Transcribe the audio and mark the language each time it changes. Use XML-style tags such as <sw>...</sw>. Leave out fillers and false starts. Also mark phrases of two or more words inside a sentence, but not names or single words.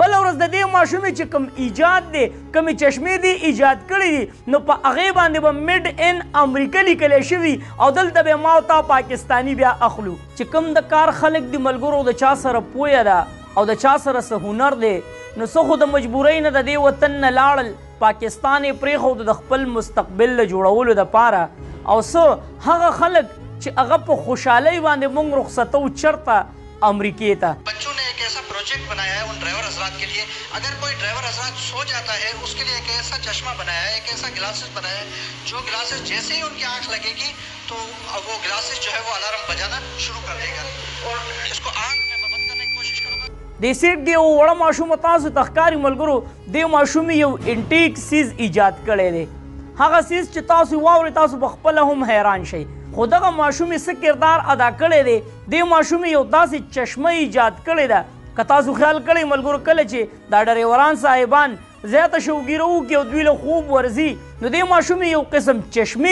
<ps>ورځ د دې ماشومې چې کوم ایجاد دی کومې چشمې دي ایجاد کړي دي نو په هغې باندې به میډ ان امریکا لیکلی شوي او دلته به ما او تا پاکستاني بیا اخلو چې کوم د کار خلک دي ملګرو د چا سره پویه ده او د چا سره څه هنر دی نو څه خو د مجبورۍ نه د دې وطن نه لاړل پاکستان یې پرېښود د خپل مستقبل له جوړولو دپاره او څه هغه خلک چې هغه په خوشحالۍ باندې موږ رخصتو چرته امریکې ته</ps> <ur>بچوں نے ایک ایسا پروجیکٹ بنایا ہے ان ڈرائیور حضرات کے لیے اگر کوئی ڈرائیور حضرات سو جاتا ہے اس کے لیے ایک ایسا چشمہ بنایا ہے ایک ایسا گلاسز بنایا ہے جو گلاسز جیسے ہی ان کی آنکھ لگے گی تو وہ گلاسز جو ہے وہ الارم بجانا شروع کر دے گا اور اس کو آنکھ میں بند کرنے کی کوشش کروں گا</ur> <ps>د سیټ دی یو وړه ماشوم تاسو ته ښکاري ملګرو دې ماشوم یو انټیک سیز ایجاد کړی دی هغه سیز چې تاسو واورئ تاسو په خپله هم حیران شئ خو دغه ماشوم یې څه کردار ادا کړی دی دې ماشوم یو داسې چشمه ایجاد کړې ده که تاسو خیال کړئ ملګرو کله چې دا ډریوران صاحبان زیاته شوګیره وکړي او دوی له خوب ورځي نو دې ماشوم یو قسم چشمې</ps>